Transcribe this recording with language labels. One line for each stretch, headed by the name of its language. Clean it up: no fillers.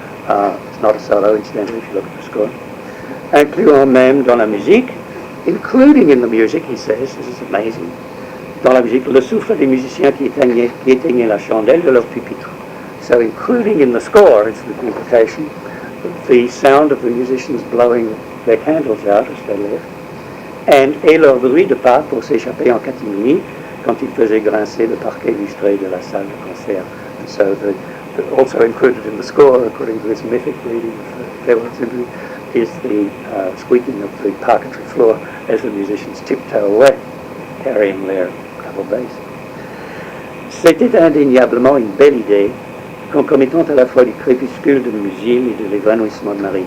English: It's not a solo, incidentally, if you look at the score.
French: Incluant même dans la musique,
English: including in the music, he says, this is amazing,
French: dans la musique, le souffle des musiciens qui éteignaient la chandelle de leur pupitre.
English: So including in the score, it's the implication, the sound of the musicians blowing their candles out as they left,
French: et leur bruit de pas pour s'échapper en catimini, quand ils faisaient grincer le parquet lustré de la salle de concert.
English: And so also included in the score, according to this mythic reading of the farewell symphony, is the squeaking of the parquetry floor as the musicians tiptoe away, carrying their double bass.
French: C'était indéniablement une belle idée, concomitante à la fois du crépuscule de Musil et de l'évanouissement de Marine.